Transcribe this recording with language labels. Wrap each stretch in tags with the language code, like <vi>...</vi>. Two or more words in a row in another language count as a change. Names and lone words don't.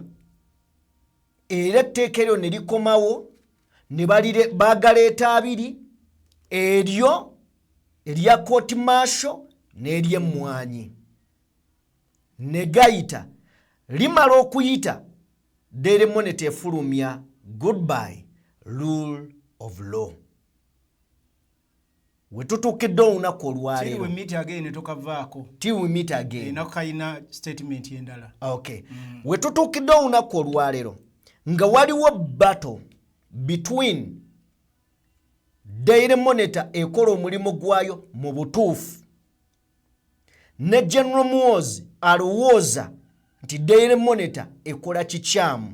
<lg>Era etteeka eryo ne likomawo ne baagaleeta abiri, eryo erya kooti maasho n'ery'emmwanyi. Ne gayita limala okuyita, Daily Monitor efulumya goodbye,</lg> <en>rule of law.</en> <lg>We tutuukidde olunaku olwaleero.</lg> <en>Till we meet again tokavaako. Till we meet again.</en> <lg>Kayina statement endala. Okay. We tutuukidde olunaku olwaleero nga waliwo</lg> <en>battle between</en> <lg>Daily Monitor ekola omulimu gwayo mu butuufu ne General Muhoozi alowooza nti Daily Monitor ekola kikyamu.</lg>